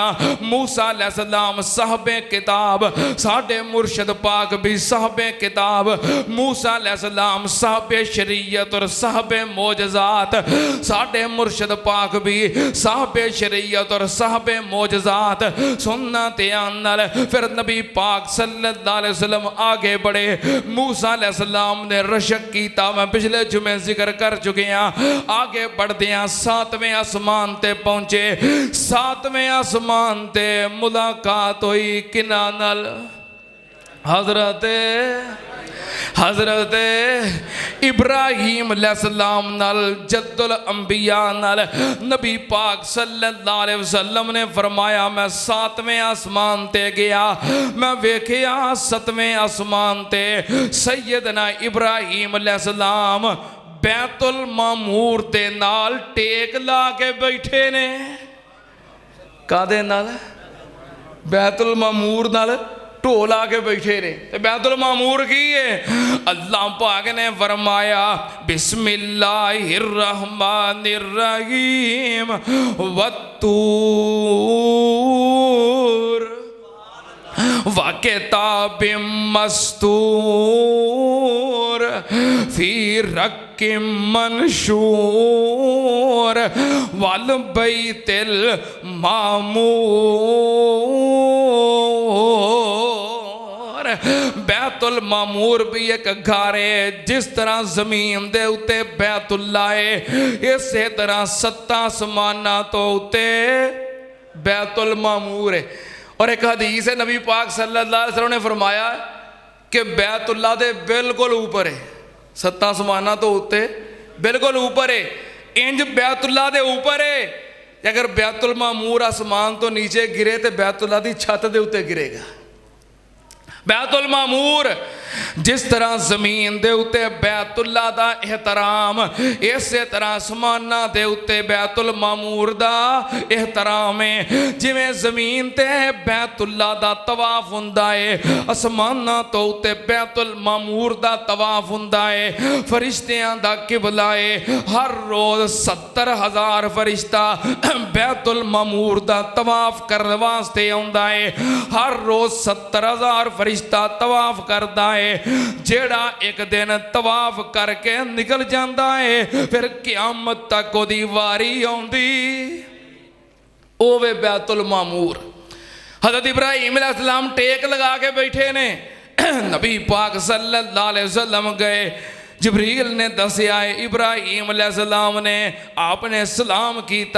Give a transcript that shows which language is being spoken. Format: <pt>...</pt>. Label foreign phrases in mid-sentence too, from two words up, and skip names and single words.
<pa>موسیٰ علیہ السلام صاحبِ کتاب، ساڈے مرشد پاک بھی صاحبِ کتاب. موسیٰ علیہ السلام صاحبِ شریعت اور صاحبِ معجزات، ساڈے مرشد پاک بھی صاحبِ شریعت اور صاحبِ معجزات. سننا دھیان نال۔ پھر نبی پاک</pa> <ar>صلى الله عليه وسلم</ar> <pa>آگے بڑھے. موسیٰ علیہ السلام نے رشک کیتا، میں پچھلے جمعے ذکر کر چکے ہیں. آگے بڑھتے ہیں، ساتویں آسمان تے پہنچے. ساتویں آسمان تے ملاقات ہوئی کنہاں نال? حضرت ابراہیم علیہ السلام نال,</pa> <ar>جد الأنبياء</ar> <pa>نال. نبی پاک</pa> <ar>صلى الله عليه وسلم</ar> <pa>نے فرمایا، میں ساتویں آسمان تے گیا، میں ویکھیا ستویں آسمان تے سیدنا ابراہیم علیہ السلام بیت المعمور دے نال ٹیک لا کے بیٹھے نے. کادے نال? بیت المعمور نال ڈھول آکے بیٹھے نے. بیت المعمور کی ہے? اللہ پاک نے فرمایا,</pa> <ar>بسم الله الرحمن الرحيم والطور وكتاب مسطور في رق منشور والبيت المعمور.</ar> <pa>بیت المعمور بھی ایک گھر ہے، جس طرح زمین دے اتے بیت اللہ ہے، اسے طرح ستاں آسماناں تو اتے بیت المعمور ہے. اور ایک حدیث ہے، نبی پاک</pa> <ar>صلى الله عليه وسلم</ar> <pa>نے فرمایا کہ بیت اللہ دے بالکل اوپر ہے، ستاں آسماناں تو اتے بالکل اوپر ہے. انج بیت اللہ دے اوپر ہے. اگر بیت المعمور آسمان تو نیچے گرے تو بیت اللہ دی چھت دے اتے گرے گا. بیت المعمور جس طرح زمین دے اتے بیت اللہ دا احترام، اسے طرح آسماناں دے اتے بیت المعمور دا احترام ہے. جویں زمین تے بیت اللہ دا طواف ہوندا ہے، آسماناں تو اتے بیت المعمور دا طواف ہوندا ہے. فرشتیاں دا قبلہ ہے. ہر روز 70,000 فرشتہ بیت المعمور دا طواف کرنے واسطے آؤندا ہے. ہر روز 70,000 فرشتہ طواف کردا ہے. جیہڑا ایک دن طواف کرکے نکل جاتا ہے، پھر قیامت تک اودی واری آؤندی اووے بیت المعمور. حضرت ابراہیم علیہ السلام ٹیک لگا کے بیٹھے نے. نبی پاک</pa> <ar>صلى الله عليه وسلم</ar> <pa>گئے، جبریل نے دسیا ہے ابراہیم علیہ السلام نے آپنے سلام کیا.</pa>